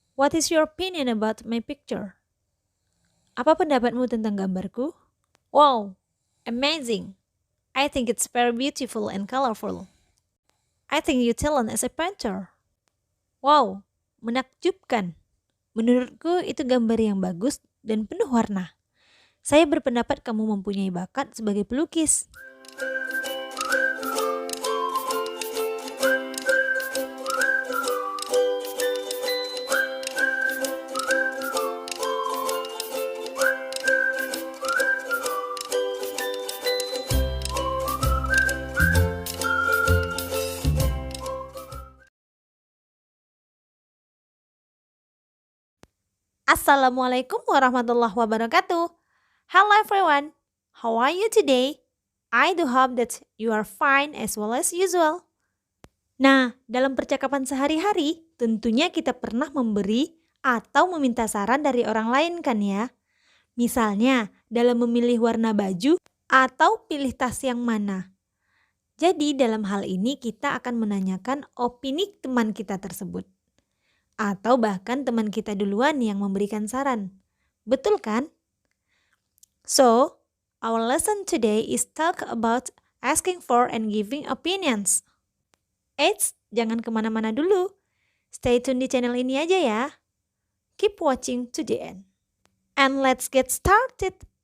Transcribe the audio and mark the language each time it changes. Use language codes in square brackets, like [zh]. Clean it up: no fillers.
[en] What is your opinion about my picture? [id] Apa pendapatmu tentang gambarku? [en] Wow, amazing. I think it's very beautiful and colorful. I think you talent as a painter. [id] Wow, menakjubkan. Menurutku itu gambar yang bagus dan penuh warna. Saya berpendapat kamu mempunyai bakat sebagai pelukis. [ar] Assalamualaikum warahmatullahi wabarakatuh. [en] Hello everyone, how are you today? I do hope that you are fine as well as usual. [id] Nah, dalam percakapan sehari-hari, tentunya kita pernah memberi atau meminta saran dari orang lain kan ya? Misalnya, dalam memilih warna baju atau pilih tas yang mana. Jadi dalam hal ini kita akan menanyakan opini teman kita tersebut. Atau bahkan teman kita duluan yang memberikan saran. Betul kan? [en] So, our lesson today is talk about asking for and giving opinions. [id] Eits, jangan kemana-mana dulu. [en] Stay tune [id] di channel ini aja ya. [en] Keep watching to the end. And let's get started.